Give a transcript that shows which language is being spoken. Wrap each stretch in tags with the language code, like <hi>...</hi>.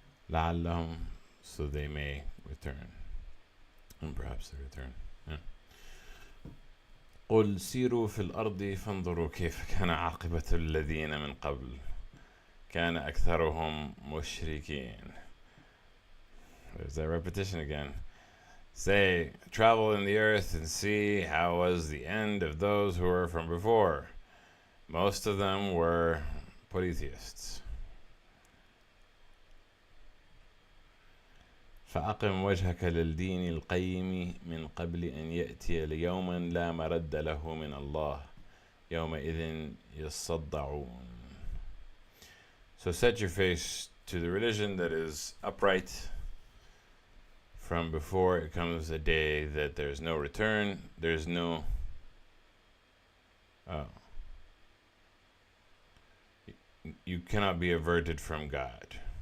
<en>لعلهم, so they may return. And perhaps they return. Yeah.</en> <ar>قل سيروا في الأرض فانظروا كيف كان عاقبة الذين من قبل كان أكثرهم مشركين.</ar> <en>There's that repetition again. Say, travel in the earth and see how was the end of those who were from before. Most of them were polytheists.</en> <ar>فأقم وجهك للدين القيم من قبل أن يأتي ليوما لا مرد له من الله يومئذ يصدعون.</ar> <en>So set your face to the religion that is upright from before it comes a day that there's no return, there's no you cannot be averted from God.</en>